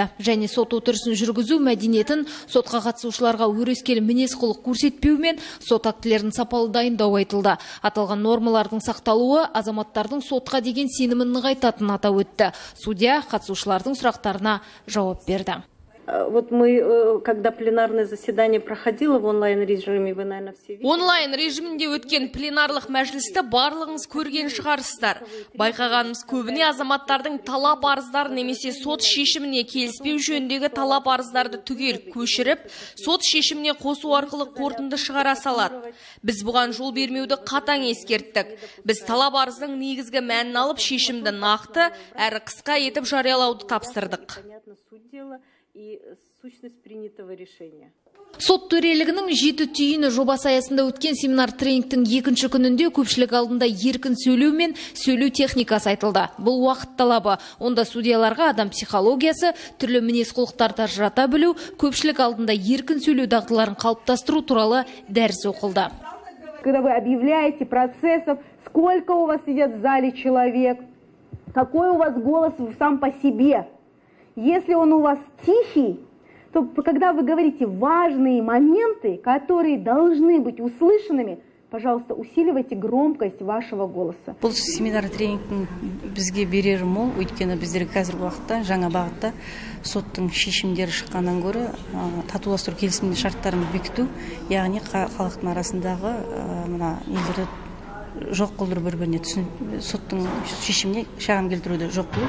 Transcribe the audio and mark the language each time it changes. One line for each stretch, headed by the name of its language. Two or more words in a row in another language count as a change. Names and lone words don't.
Kazakh: Және сот отырысын жүргізу мәдениетін сотқа қатысушыларға өрескел мінез-құлық көрсетпеу мен сот актілерін сапалы дайындау айтылды. Аталған нормалардың сақталуы азаматтардың сотқа деген сенімін нығайтатынын атап өтті. Судья қатысушылардың сұрақтарына жауап берді.
Russian: Вот мы, когда пленарное заседание проходило в онлайн-режиме, вы, наверное, все видели.
Kazakh: Онлайн режимінде өткен пленарлық мәжілісті барлығыңыз көрген шығарсыздар. Байқағанымыз көбіне азаматтардың талап арыздарын немесе сот шешіміне келіспеу жөніндегі талап арыздарды түгел көшіріп, сот шешіміне қосу арқылы қорытынды шығара салады. Біз бұған жол бермеуді қатаң ескерттік. Біз талап арыздың негізгі мәнін алып, шешімді нақты әрі қысқа етіп жариялауды тапсырдық.
Russian: И сущность принятого решения.
Kazakh: Сот төрелігінің 7 түйіні жобасы аясында өткен семинар тренингтің екінші күнінде көпшілік алдында еркін сөйлеу мен сөйлеу техникасы айтылды. Бұл уақыт талабы. Онда судьяларға адам психологиясы, түрлі мінез-құлықтарды ажырата білу, көпшілік алдында еркін сөйлеу дағдыларын қалыптастыру туралы дәріс оқылды.
Russian: Когда вы объявляете процессов, сколько у вас сидит в зале человек, какой у вас голос сам по себе. Если он у вас тихий, то когда вы говорите важные моменты, которые должны быть услышанными, пожалуйста, усиливайте громкость вашего голоса.
Kazakh: Бұл семинар тренингтің бізге берері мол, өйткені біздер қазіргі уақытта жаңа бағытта соттың шешімдері шыққаннан гөрі татуластыру келісім шарттарын бекіту, яғни халықтың арасындағы мына елдерді жоқ қылдыру бір-біріне соттың шешіміне шағым келтіруді жоқ қылу.